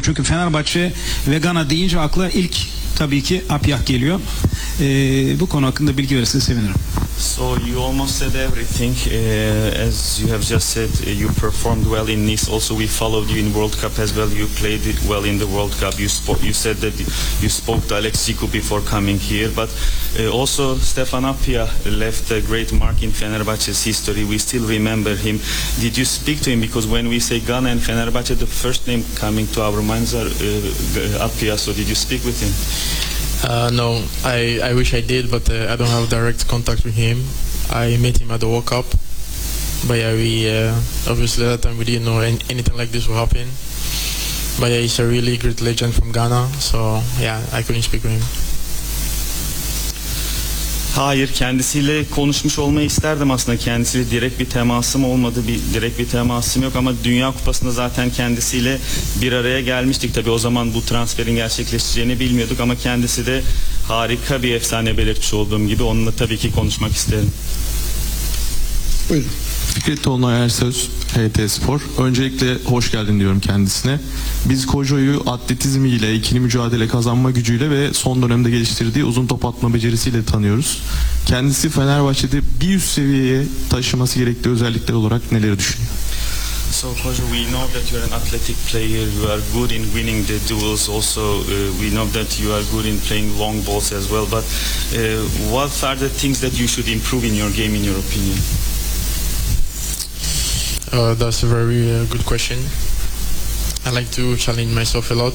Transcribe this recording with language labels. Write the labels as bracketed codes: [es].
[tr] Çünkü Fenerbahçe ve Ghana deyince akla ilk tabii ki Apyah geliyor. Bu konu hakkında bilgi verirseniz sevinirim. [en] So you almost said everything. As you have just said, you performed well in Nice. Also, we followed you in World Cup as well. You played it well in the World Cup. You said that you spoke to Alex Siku before coming here. But also, Stefan Apyah left a great mark in Fenerbahce's history. We still remember him. Did you speak to him? Because when we say Ghana and Fenerbahce, the first name coming to our minds are Apyah. So did you speak with him? No, I wish I did, but I don't have direct contact with him. I met him at the World Cup, but yeah, we obviously at that time we didn't know anything like this would happen. But yeah, he's a really great legend from Ghana, so yeah, I couldn't speak with him. [tr] Hayır, kendisiyle konuşmuş olmayı isterdim aslında. Kendisiyle direkt bir temasım olmadı, direkt bir temasım yok ama Dünya Kupası'nda zaten kendisiyle bir araya gelmiştik. Tabii o zaman bu transferin gerçekleşeceğini bilmiyorduk ama kendisi de harika bir efsane belirtmiş olduğum gibi. Onunla tabii ki konuşmak isterim. Buyurun. Fikret Tolunay Ersöz, HT Spor. Öncelikle hoş geldin diyorum kendisine. Biz Kojo'yu atletizmiyle, ikili mücadele kazanma gücüyle ve son dönemde geliştirdiği uzun top atma becerisiyle tanıyoruz. Kendisi Fenerbahçe'de bir üst seviyeye taşıması gerektiği özellikler olarak neleri düşünüyor? [en] So Kojo, we know that you're an athletic player, you are good in winning the duels, also we know that you are good in playing long balls as well, but what are the things that you should improve in your game in your opinion? That's a very good question. I like to challenge myself a lot.